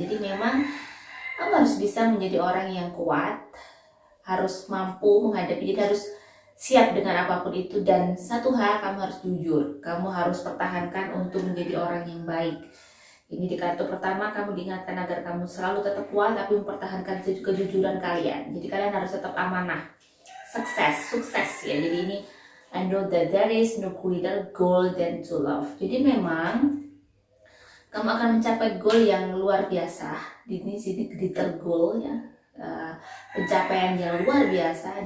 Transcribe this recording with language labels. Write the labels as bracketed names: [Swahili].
[Indonesian] Jadi memang kamu harus bisa menjadi orang yang kuat, harus mampu menghadapi, jadi harus siap dengan apapun itu. Dan satu hal, kamu harus jujur, kamu harus pertahankan untuk menjadi orang yang baik. Ini di kartu pertama kamu diingatkan agar kamu selalu tetap kuat tapi mempertahankan kejujuran kalian. Jadi kalian harus tetap amanah, sukses ya. Jadi ini [English] I know that there is no greater goal than to love. [Indonesian] Jadi memang kamu akan mencapai goal yang luar biasa. Ini sini [English] greater goal [Indonesian] ya, pencapaian yang luar biasa.